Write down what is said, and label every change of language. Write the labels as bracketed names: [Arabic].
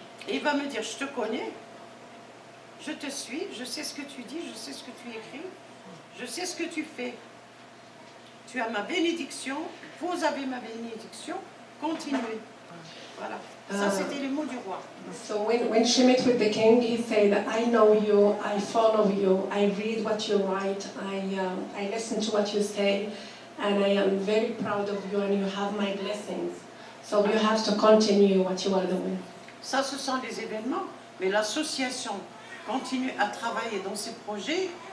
[French] Et il va me dire, je te connais, je te suis, je sais ce que tu dis, je sais ce que tu écris, je sais ce que tu fais. Tu as ma bénédiction, vous avez ma bénédiction, continuez. Voilà, ça c'était les mots du roi. [English] So when she met with the king, he said, I know you, I follow you, I read what you write, I listen to what you say, and I am very proud of you and you have my blessings. So you have to continue what you are doing. [French] Ça, ce sont les événements, mais l'association continue à travailler dans ses projets.